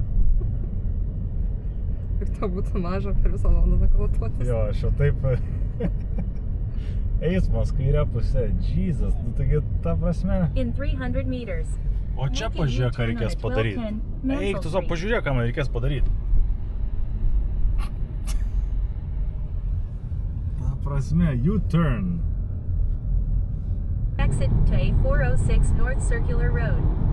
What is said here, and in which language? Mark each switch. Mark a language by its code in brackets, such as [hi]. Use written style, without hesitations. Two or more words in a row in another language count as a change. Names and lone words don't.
[lt] Ir to būtų maža per visą Londoną kalatuotis. Jo, aš jau taip... Eismas kairė pusė, Jesus, nu taigi ta prasme. [en] In 300 meters. [lt] O čia pažiūrėk, ką reikės padaryti. Eik, tu savo pažiūrėk, ką man reikės padaryti. Ta prasme, [en] U-turn. Exit to A406 North Circular Road.